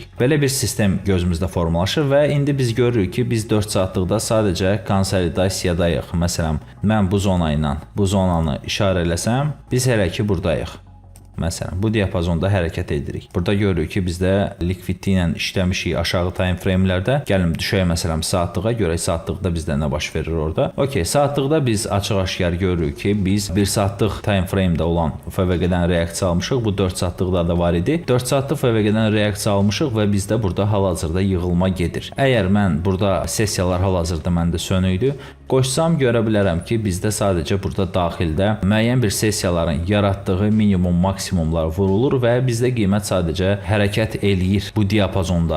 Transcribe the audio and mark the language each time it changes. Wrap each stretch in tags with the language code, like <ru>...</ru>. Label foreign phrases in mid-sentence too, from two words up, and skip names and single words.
<az>Belə bir sistem gözümüzdə formalaşır və indi biz görürük ki, biz 4 saatlıqda sadəcə konsolidasiyadayıq. Məsələn, mən bu zona ilə bu zonanı işarə eləsəm, biz hələ ki buradayıq. Məsələn, bu diapazonda hərəkət edirik. Burada görürük ki, bizdə likvidliklə işləmişik aşağı</az> <en>time frame-lərdə.</en> <az>Gəlin düşək məsələn saatlığa, görək saatlıqda bizdə nə baş verir orada. Okey, saatlıqda biz açıq-aşkar görürük ki, biz 1 saatlıq</az> <en>time frame-də</en> <az>olan FVG-dən reaksiya almışıq. Bu 4 saatlıqda da var idi. 4 saatlıq FVG-dən reaksiya almışıq və bizdə burada hal-hazırda yığılma gedir. Əgər mən burada sessiyalar hal-hazırda məndə sönüydü, qoşsam görə bilərəm ki, bizdə sadəcə burada daxildə müəyyən bir sessiyaların yaratdığı minimum maksimumlar vurulur və bizdə qiymət sadəcə hərəkət eləyir bu diapazonda.</az>